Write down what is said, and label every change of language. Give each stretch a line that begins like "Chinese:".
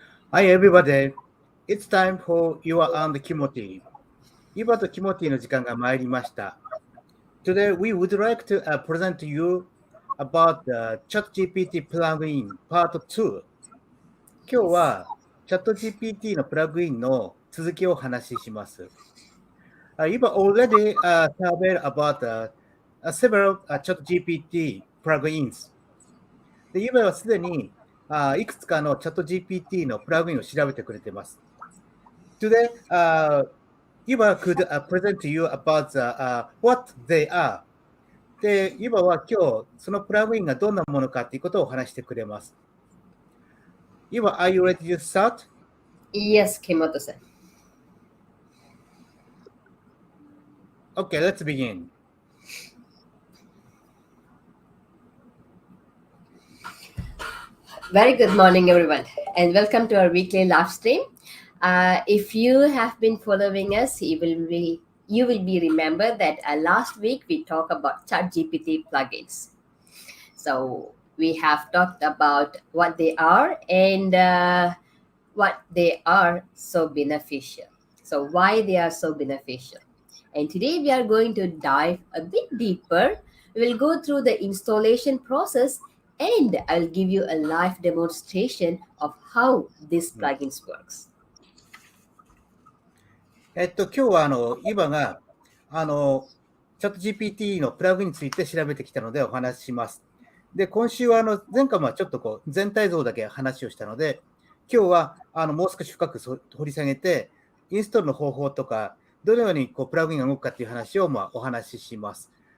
English: Hi everybody, it's time for Yuva and kimoty.
Japanese: Yuva と kimoty の時間が参りました。
English: Today we would like to present to you about the ChatGPT plugin Part 2.
Japanese: 今日
English: Yes.
Japanese: は ChatGPT のプラグインの続きをお話しします。
English: Yuva already surveyed about several ChatGPT plugins.
Japanese: で、Yuva はすでにいくつかの ChatGPT のプラグインを調べてくれています。
English: Today, Yuba could present to you about what they are.
Japanese: で、Yuba は今日、そのプラグインがどんなものかということをお話してくれます。
English: Yuba, are you ready to start? Yes, Kimoto-san. Okay, let's begin. Very good morning, everyone, and welcome to our weekly live stream. If you have been following us, you will be remember that last week we talked about ChatGPT plugins. So we have talked about what they are and what they are so beneficial. So why they are so beneficial. And today we are going to dive a bit deeper. We will go through the installation process and I'll give you a live demonstration of how this plugins works.
Japanese: 今日はYuba がChatGPT のプラグインについて調べてきたのでお話しします。で、今週は前回はちょっと全体像だけ話をしたので、今日はもう少し深く掘り下げて、インストールの方法とか、どのようにプラグインが動くかという話をお話しします。